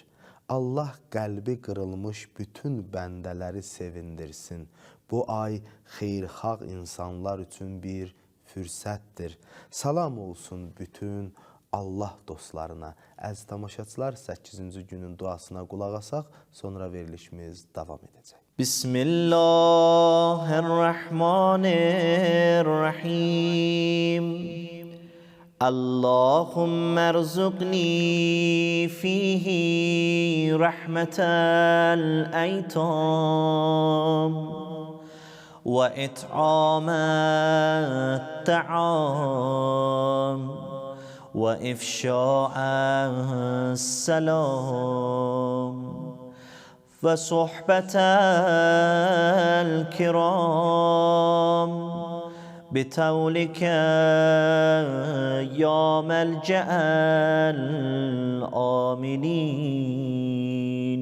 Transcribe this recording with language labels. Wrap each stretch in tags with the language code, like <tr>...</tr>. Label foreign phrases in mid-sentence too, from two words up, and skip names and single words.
<az>Allah qəlbi qırılmış bütün bəndələri sevindirsin. Bu ay xeyirxah insanlar üçün bir fürsətdir. Salam olsun bütün Allah dostlarına. Əziz tamaşaçılar, 8-ci günün duasına qulaq asaq, sonra verilişimiz davam edəcək. Bismillahirrahmanirrahim.</az> <ar>اللهم ارزقني فيه رحمة الأيتام وإطعام الطعام وإفشاء السلام وصحبة الكرام بتولك يا ملجأ الآمنين.</ar>